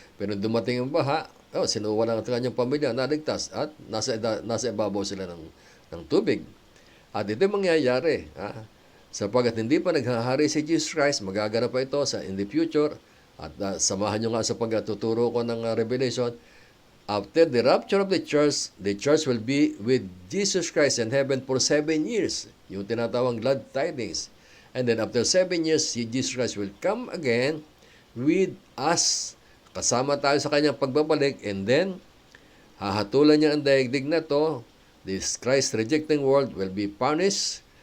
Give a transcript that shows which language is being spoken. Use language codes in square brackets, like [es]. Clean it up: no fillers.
[tl] Pero dumating ang baha, sinuwala ang kanyang pamilya, naligtas at nasa ibabaw sila ng tubig. At ito mangyayari. Sapagkat hindi pa naghahari si Jesus Christ, magaganap pa ito [en] in the future. [tl] At samahan nyo nga sa pagtuturo ko ng Revelation. [en] After the rapture of the church will be with Jesus Christ in heaven for 7 years. [tl] Yung tinatawang [en] glad tidings. And then after 7 years, si Jesus Christ will come again with us. [tl] Kasama tayo sa kanyang pagbabalik. And then, hahatulan niya ang daigdig na to. [en] This Christ-rejecting world will be punished.